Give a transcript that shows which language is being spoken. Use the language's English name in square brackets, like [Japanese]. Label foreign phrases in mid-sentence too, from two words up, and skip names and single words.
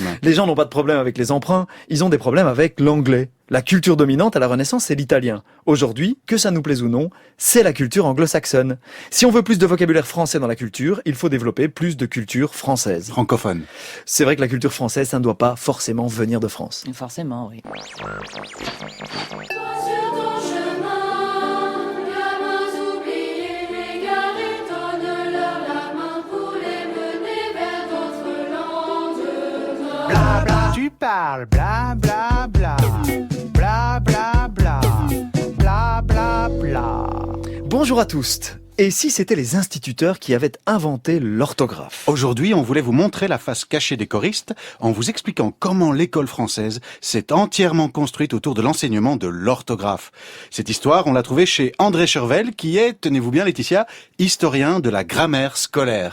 [French] Les gens n'ont pas de problème avec les emprunts, ils ont des problèmes avec l'anglais. La culture dominante à la Renaissance, c'est l'italien. Aujourd'hui, que ça nous plaise ou non, c'est la culture anglo-saxonne. Si on veut plus de vocabulaire français dans la culture, il faut développer plus de culture française. Francophone. C'est vrai que la culture française, ça ne doit pas forcément venir de France. Forcément, oui. Bla bla, tu parles, bla bla bla, bla bla bla, bla bla bla. Bonjour à tous. Et si c'était les instituteurs qui avaient inventé l'orthographe? Aujourd'hui, on voulait vous montrer la face cachée des choristes en vous expliquant comment l'école française s'est entièrement construite autour de l'enseignement de l'orthographe. Cette histoire, on l'a trouvée chez André Chervel, qui est, tenez-vous bien Laetitia, historien de la grammaire scolaire.